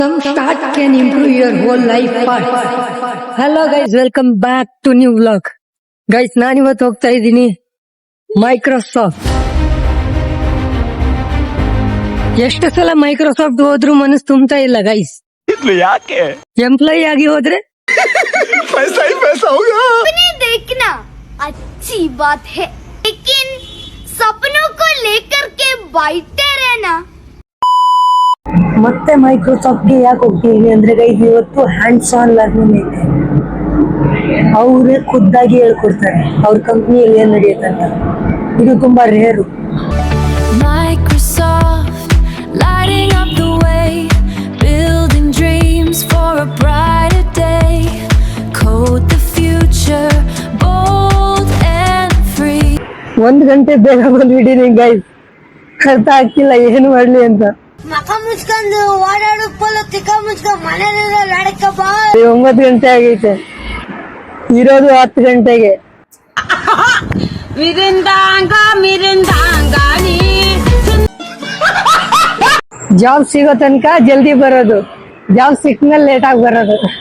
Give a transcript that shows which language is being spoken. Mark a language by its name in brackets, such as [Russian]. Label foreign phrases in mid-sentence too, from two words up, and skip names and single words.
[English] Some start can improve your whole life path. Hello guys, welcome back to new vlog. Guys, [Kannada] ನಾನಿವತ್ತು ಹೋಗ್ತಾ ಇದ್ದೀನಿ ಮೈಕ್ರೋಸಾಫ್ಟ್. ಎಷ್ಟು ಸಲ ಮೈಕ್ರೋಸಾಫ್ಟ್ ಹೋದ್ರೂ ಮನಸ್ಸು ತುಂಬ್ತಾ ಇಲ್ಲ ಗೈಸ್. ಯಾಕೆ ಎಂಪ್ಲಾಯಿ ಆಗಿ ಹೋದ್ರೆ [Hindi] पैसा ही पैसा होगा। सपने देखना अच्छी बात है, लेकिन सपनों को लेकर के बैठे रहना। [Kannada] ಮತ್ತೆ ಮೈಕ್ರೋಸಾಫ್ಟ್ಗೆ ಯಾಕೆ ಹೋಗ್ತೀವಿ ಅಂದ್ರೆ ಗೈಸ್, ಇವತ್ತು [English] hands on learning [Kannada] ಐತೆ. ಅವರೇ ಖುದ್ದಾಗಿ ಹೇಳ್ಕೊಡ್ತಾರೆ ಅವ್ರ ಕಂಪ್ನಿಯಲ್ಲಿ ಏನ್ ನಡೆಯುತ್ತಂತ. ಇದು ತುಂಬಾ ರೇರು. [English] Microsoft, lighting up the way, building dreams for a brighter day. Code the future, bold and free. [Kannada] 1 ಗಂಟೆ ಬೇಗ ಬಂದ್ಬಿಟ್ಟಿನಿ ಗೈಸ್, ಅರ್ಥ ಆಗ್ತಿಲ್ಲ ಏನು ಮಾಡ್ಲಿ ಅಂತ. ಮಕ ಮುಚ್ಕೊಂಡು ಓಡಾಡು ಪೋಲ ತಿಕ್ಕ ಮುಚ್ಕೊಂಡು ಮನೇಲಿರೋ ಲಡಕ ಬಾ. 9 ಗಂಟೆ ಆಗೈತೆ, ಇರೋದು 10 ಗಂಟೆಗೆ. ಜಾಬ್ ಸಿಗೋ ತನಕ ಜಲ್ದಿ ಬರೋದು, ಜಾಬ್ ಸಿಕ್ಮೇಲೆ ಲೇಟ್ ಆಗಿ ಬರೋದು.